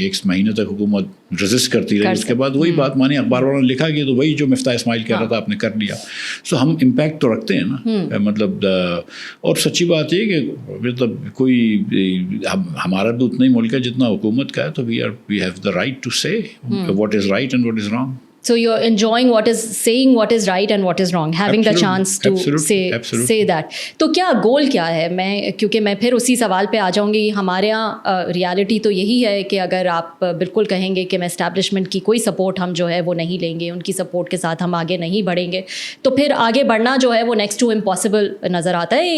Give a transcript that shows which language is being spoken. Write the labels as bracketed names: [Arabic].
[Urdu] 1 مہینے تک حکومت ریزسٹ کرتی رہی, اس کے بعد وہی بات مانی, اخبار والوں نے لکھا کہ تو وہی جو مفتاح اسماعیل کہہ رہا تھا آپ نے کر لیا. سو ہم امپیکٹ تو رکھتے ہیں نا, مطلب. اور سچی بات یہ کہ مطلب کوئی ہمارا تو اتنا ہی ملک ہے جتنا حکومت کا ہے, تو [English] We have the right to say what is right and what is wrong. So you're enjoying saying what is right and what is wrong, having the chance to say that. [Urdu] تو کیا گول کیا ہے؟ کیونکہ میں پھر اسی سوال پہ آ جاؤں گی. ہمارے یہاں ریالٹی تو یہی ہے کہ اگر آپ بالکل کہیں گے کہ میں اسٹیبلشمنٹ کی کوئی سپورٹ ہم جو ہے وہ نہیں لیں گے, ان کی سپورٹ کے ساتھ ہم آگے نہیں بڑھیں گے, تو پھر آگے بڑھنا جو ہے وہ [English] next to impossible [Urdu] نظر آتا ہے.